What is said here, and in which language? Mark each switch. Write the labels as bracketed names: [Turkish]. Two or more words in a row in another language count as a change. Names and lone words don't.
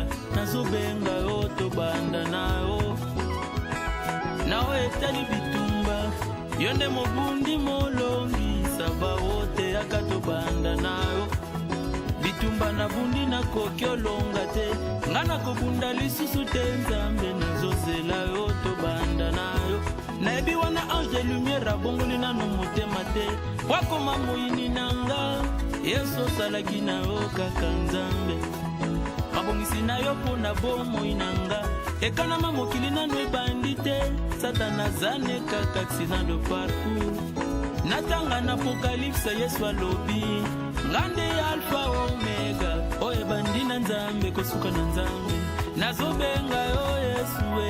[Lingala] nazobenga yo to banda nayo nawe etali bitumba yonde mobundi molongi saba wote akato banda nayo bitumba na bundi na kokyolonga te ngana kobunda lisusu te nzambe nazozela yo to banda nayo nayebi wana [French] ange de lumière [Lingala] abongoli nano motema te wakoma moyini nanga Yesu salaki na yo kaka nzambe abongisi na yo pona bomoi nanga ekanama mokili nano ebandi te satana zane kaka [French] accident de parcours [Lingala] natanga na apocalypse Yesu alobi ngande alpha omega oyo ebandi na nzambe kosuka na nzambe nazobenga yo Yesu